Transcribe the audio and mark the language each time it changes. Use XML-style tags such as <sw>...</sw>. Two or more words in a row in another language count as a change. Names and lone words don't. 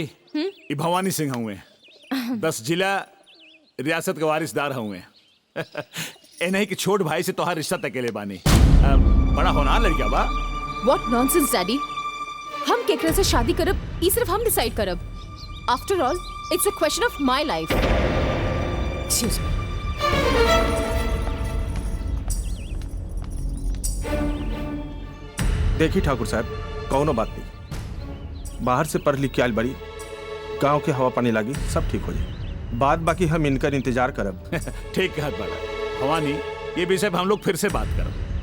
<bho>ये भवानी सिंह हुए 10 जिला रियासत के वारिसदार हुए। ए नहीं कि छोट भाई से तोहार रिश्ता तकेले बानी। बड़ा होनहार लड़किया बा।</bho> <en>What nonsense, Daddy?</en> <bho>हम केकरा से शादी करब, ई सिर्फ हम डिसाइड करब।</bho> <en>After all, it's a question of my life. Excuse me.</en> <bho>देखी ठाकुर साहब, कौनो बात नहीं। बाहर से पढ़ लिख के आयल बड़ी, गांव के हवा पानी लागी, सब ठीक हो जाए। बात बाकी हम इनकर इंतजार करब। ठीक कहत बड़ा भवानी, ये विषय हम लोग फिर से बात करब।</bho>